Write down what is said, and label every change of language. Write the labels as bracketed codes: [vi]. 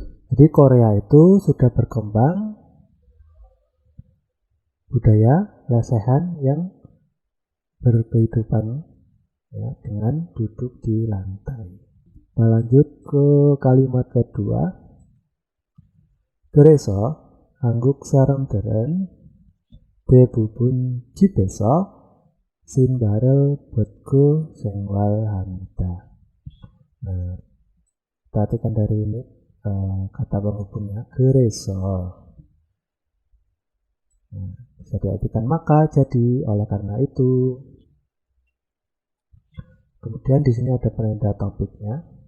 [id] Jadi Korea itu sudah berkembang budaya lesehan yang berkehidupan ya, dengan duduk di lantai. Nah, lanjut ke kalimat kedua. [ko] 그래서 한국 사람들은 대부분 집에서 신발을 벗고 생활합니다. [id] Nah, perhatikan dari ini kata penghubungnya 그래서. Nah, bisa diartikan maka, jadi, oleh karena itu. Kemudian di sini ada penanda topiknya.